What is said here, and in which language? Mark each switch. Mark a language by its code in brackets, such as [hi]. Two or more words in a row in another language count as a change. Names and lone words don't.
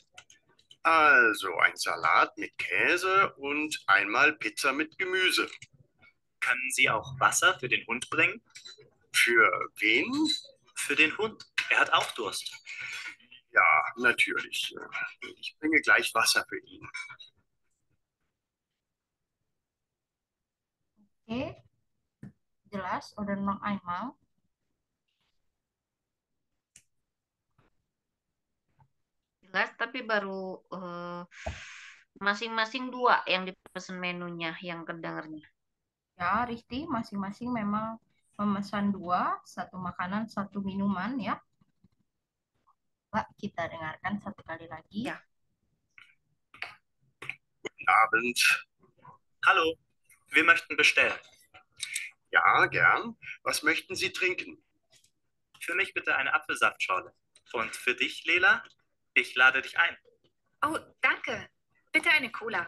[de] Also ein Salat mit Käse und einmal Pizza mit Gemüse. Können Sie auch Wasser für den Hund bringen? Für wen? Für den Hund. Er hat auch Durst. Ja, natürlich. Ich bringe gleich Wasser für ihn. [id] Oke, jelas. [de] Oder noch einmal. [id] Jelas, tapi baru masing-masing dua yang dipesan menunya yang kedengarnya. Ya, Risti, masing-masing memang memesan dua, satu makanan, satu minuman ya. Pak, kita dengarkan satu kali lagi. Ya. [de] Guten Abend. Hallo, wir möchten bestellen. Ja, gern. Was möchten Sie trinken? Für mich bitte eine Apfelsaftschorle. Und für dich, Lela, ich lade dich ein. Oh, danke. Bitte eine Cola.